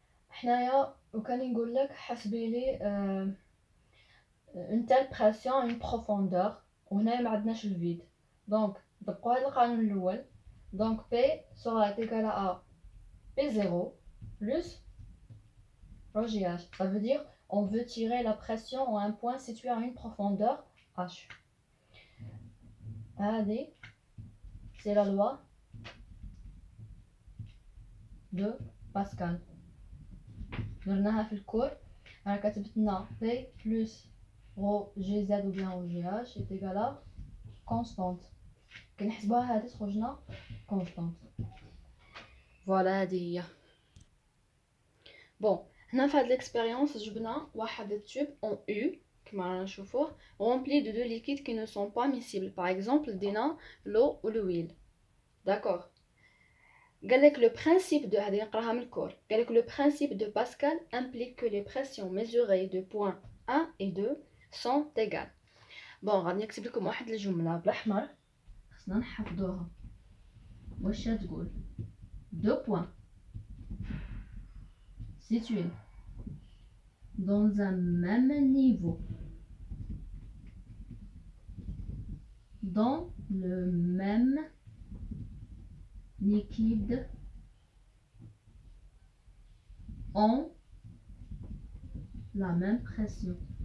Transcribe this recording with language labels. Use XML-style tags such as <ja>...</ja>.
<ar>حنايا وكان نقول لك حسبي لي</ar> <fr>une telle pression une profondeur</fr> <ar>وهنا ما عندناش الفيد دونك نطبقوا هذا القانون الاول دونك</ar> <fr>P sera égal à P0 plus rho GH. Ça veut dire on veut tirer la pression à un point situé à une profondeur H. Allez, c'est la loi de Pascal.</fr> <ar>درناها في الكور انا كتبت لنا</ar> <fr>P plus rho GZ ou bien rho GH est égal à constante.</fr> <ar>كنحسبوها هذه تخرج لنا constante. فوالا هذه هي. بون هنا في هاد l'expérience جبنا واحد tube en U كما رانا نشوفوه</ar> <fr>rempli de deux liquides qui ne sont pas miscibles. Par exemple</fr> <ar>دينا</ar> <fr>l'eau ou l'huile. D'accord.</fr> <ar>قال لك</ar> <fr>le principe de</fr> <ar>هذه نقراها من الكور.</ar> <fr>قال لك le principe de Pascal implique que les pressions mesurées de points 1 et 2 sont égales.</fr> <ar>بون غادي نكتب لكم واحد الجمله بالاحمر خصنا نحفظوها. واش تقول</ar> <fr>deux points situés dans un même niveau dans le même liquide ont la même pression.</fr>